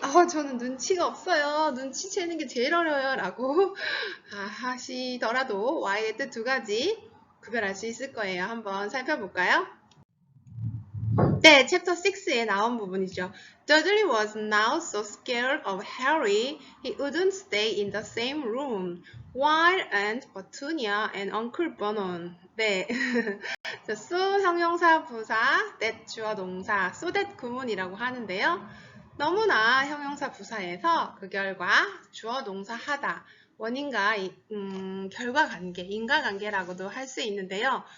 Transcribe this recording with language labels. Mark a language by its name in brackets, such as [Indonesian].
[Korean] 저는 눈치가 없어요. 눈치채는 게 제일 어려워요. 라고 하시더라도 while의 뜻 두 가지 구별할 수 있을 거예요. 한번 살펴볼까요? 네, 챕터 6에 나온 부분이죠. [English] Dudley was now so scared of Harry, he wouldn't stay in the same room, while Aunt Petunia and Uncle Vernon. [Korean] 네, so 형용사 부사, that 주어 동사, so that 구문이라고 하는데요. 너무나 형용사 부사에서 그 결과 주어 동사 하다, 원인과 결과 관계, 인과관계라고도 할 수 있는데요.